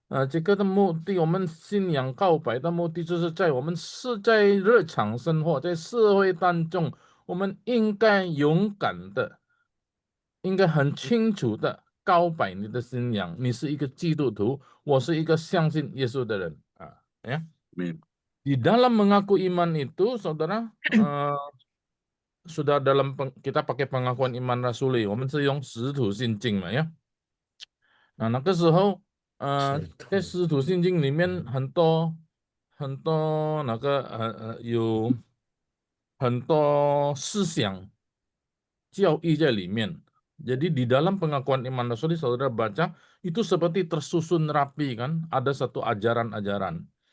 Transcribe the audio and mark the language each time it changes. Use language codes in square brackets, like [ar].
[zh] 这个的目的，我们信仰告白的目的，就是在我们是在日常生活，在社会当中，我们应该勇敢的，应该很清楚的告白你的信仰。你是一个基督徒，我是一个相信耶稣的人ya. [id] Amin. Di dalam mengaku iman itu, saudara, sudah kita pakai pengakuan iman rasuli， [zh] 我们是用使徒信经嘛呀。那个时候，在使徒信经里面很多那个有很多思想教义在里面。 [id] Jadi di dalam pengakuan iman rasuli saudara baca itu seperti tersusun rapi kan, ada satu ajaran-ajaran.